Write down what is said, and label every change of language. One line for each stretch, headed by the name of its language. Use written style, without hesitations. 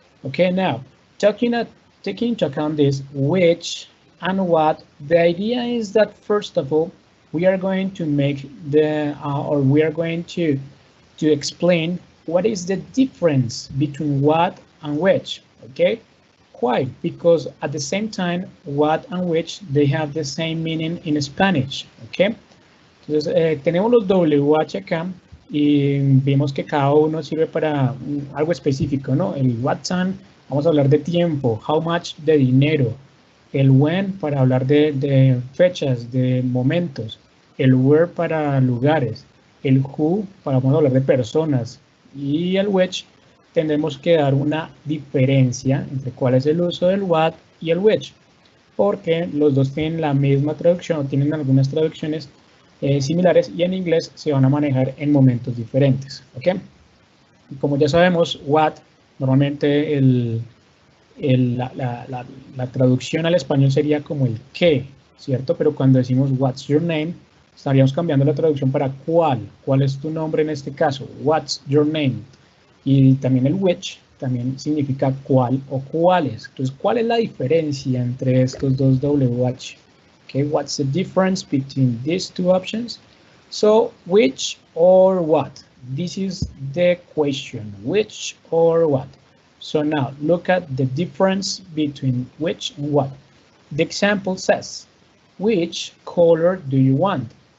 English: Okay, now taking into account this which and what, the idea is that first of all we are going to make the or we are going to explain what is the difference between what and which. Okay, why? Because at the same time what and which they have the same meaning in Spanish.
Spanish: Okay, entonces tenemos los WH acá y vemos que cada uno sirve para algo específico, ¿no? El what time, vamos a hablar de tiempo. How much, de dinero. El when, para hablar de fechas, de momentos. El where, para lugares. El who, vamos a hablar de personas. Y el which, tendremos que dar una diferencia entre cuál es el uso del what y el which, porque los dos tienen la misma traducción, tienen algunas traducciones similares y en inglés se van a manejar en momentos diferentes. ¿Okay? Como ya sabemos, what, normalmente la traducción al español sería como el qué, ¿cierto? Pero cuando decimos
English: what's your name,
Spanish: estaríamos cambiando la traducción para cuál es tu nombre en este caso, what's your name. Y también el which también significa cuál o cuáles. Entonces, ¿cuál es la diferencia entre estos dos WH?
English: Okay, what's the difference between these two options? So, which or what? This is the question, which or what? So now, look at the difference between which and what. The example says, which color do you want?